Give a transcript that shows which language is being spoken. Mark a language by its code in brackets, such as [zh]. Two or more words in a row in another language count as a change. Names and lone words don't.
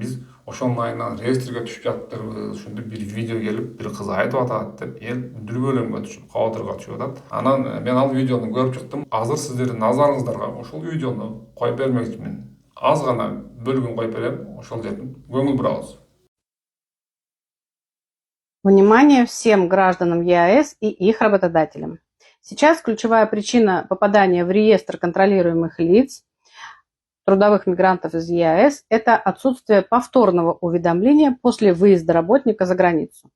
[ky] Биз ошонун айынан реестрге түшүп жатырбыз. Ошондо бир видео келип, бир кыз айтып атат деп, эл дүрбөлөңгө түшүп, кабатырга түшүп атат. Анан мен ал видеону көрүп чыктым. Азыр сиздердин назарыңыздарга ошол видеону коюп бермекчимин. Аз гана бөлүгүн коюп берем, ошол жерден көңүл бурабыз. [ru] Внимание всем гражданам ЕАЭС и их работодателям. Сейчас ключевая причина попадания в реестр контролируемых лиц трудовых мигрантов из ЕАЭС – это отсутствие повторного уведомления после выезда работника за границу.